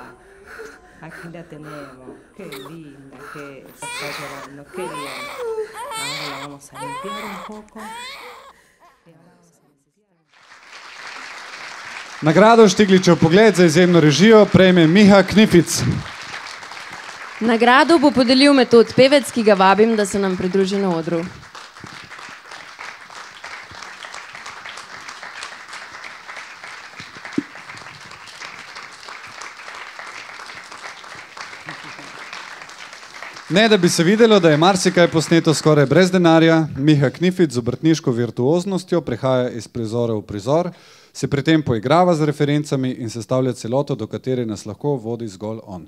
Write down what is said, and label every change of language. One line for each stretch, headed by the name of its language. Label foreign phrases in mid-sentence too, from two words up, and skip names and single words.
Spanish: Aquí la tenemos. Qué linda que se está llorando. Qué bien. Ahora la vamos a limpiar un poco.
Slovenian: Nagrado Štigličev pogled za izjemno režijo prejme Miha Knific. Nagrado bo podelil Metod Pevec, ki ga vabim, da se nam pridruži na odru. Ne, da bi se videlo, da je marsikaj posneto skoraj brez denarja, Miha Knific z obrtniško virtuoznostjo prehaja iz prizora v prizor, se pri tem poigrava z referencami in sestavlja celoto, do katere nas lahko vodi zgolj on.